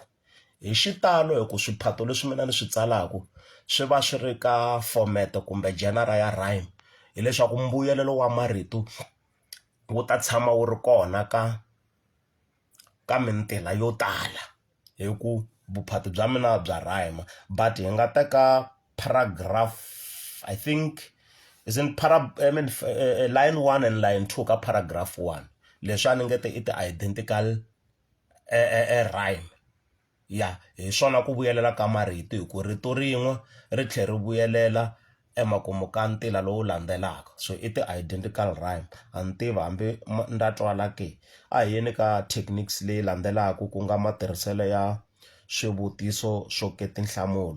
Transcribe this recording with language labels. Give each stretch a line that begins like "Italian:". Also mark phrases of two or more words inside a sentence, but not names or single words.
Tsonga: Hi xitalo hi ku swiphato leswi mina ni swi tsalaku swi va swi ri ka format kumbe genre ya rhyme, hileswaku mbuyelelo wa marito wu ta tshama wu ri kona ka mintila yo tala hi ku vuphati bya mina bya rhyme. But hi nga teka paragraph,
English: I think isn't line 1 and line 2
Tsonga: ka paragraph 1, leswi a ni nge te i
English: ti-identical rhyme.
Tsonga: Ya, hi swona ku vuyelela ka marito hi ku rito rin'we ri tlhela ri vuyelela emakumu ka ntila lowu landzelaka, so i
English: ti-identical rhyme.
Tsonga: A ni tivi hambi nda twala ke. A hi yini ka techniques leyi landzelaka ku nga matirhiselo ya swivutiso swo ke tinhlamulo.